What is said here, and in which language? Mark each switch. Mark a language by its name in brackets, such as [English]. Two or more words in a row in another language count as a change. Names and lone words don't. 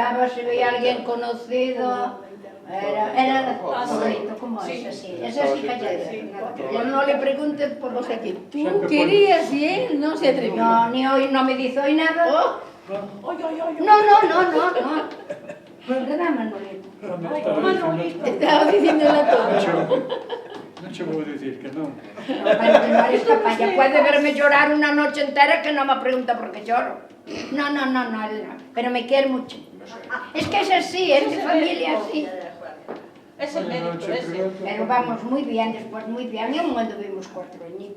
[Spanish] Miraba si veía a alguien conocido, Era favorito como ese, sí. Ese sí que yo no le pregunte por O sea que tú Siempre querías y él no se atrevió. No, ni hoy no me dice hoy nada. Oh, No. ¿Verdad, Manolito? estaba diciéndola todo. [Galician] Non che vou dicir que non. [Spanish] No, para que no eres capaz. Ya puede verme llorar una noche entera que no me pregunta por qué lloro. No, él no. Pero me quiere mucho. Es que es así, es de familia así. Es el mérito ese. Pero vamos muy bien, después muy bien. En un momento vimos 4 añitos.